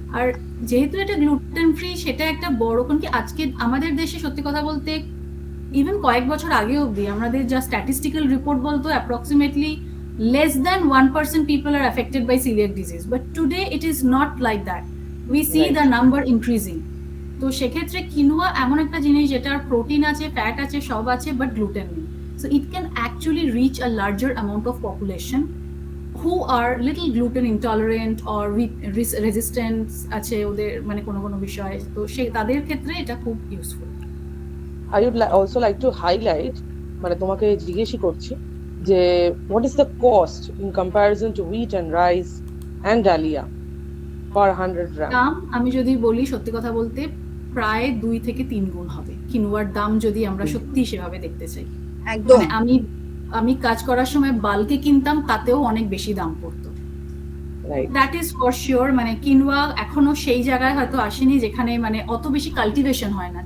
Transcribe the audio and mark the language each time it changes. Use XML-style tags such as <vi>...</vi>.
<bn>আর যেহেতু এটা gluten free, সেটা একটা বড়, কারণ কি আজকে আমাদের দেশে সত্যি কথা বলতে ইভেন কয়েক বছর আগে অবধি আমাদের যা স্ট্যাটিস্টিক্যাল রিপোর্ট বলতো approximately</bn> <en>less than 1% people are affected by celiac disease, but today it is not like that. We see the number increasing.</en> <bn>তো সেক্ষেত্রে কিনোয়া এমন একটা জিনিস যেটার প্রোটিন আছে, ফ্যাট আছে, সব আছে, বাট গ্লুটেন নেই।</bn> <en>So it can actually reach a larger amount of population who are little gluten intolerant or resistance</en> <bn>আছে ওদের কোনো বিষয়, তো তাদের ক্ষেত্রে এটা খুব useful.</bn> <en>I would also like to highlight,</en> <bn>তোমাকে জিজ্ঞেসই করছি যে</bn> <en>what is the cost in comparison to wheat and rice and dalia per 100 gram?</en> <bn>দাম আমি যদি বলি সত্যি কথা বলতে প্রায় 2 থেকে 3 গুণ হবে কিনোয়ার দাম, যদি আমরা সত্যি সেভাবে দেখতে চাই। একদম আমি কাজ করার সময় বাল্কে কিনতাম, তাতেও অনেক বেশি দাম পড়তো।</bn> <en>That is for sure.</en> <bn>Quinoa এখনো সেই জায়গায় হয়তো আসেনি যেখানে অত বেশি কাল্টিভেশন হয় না।</bn>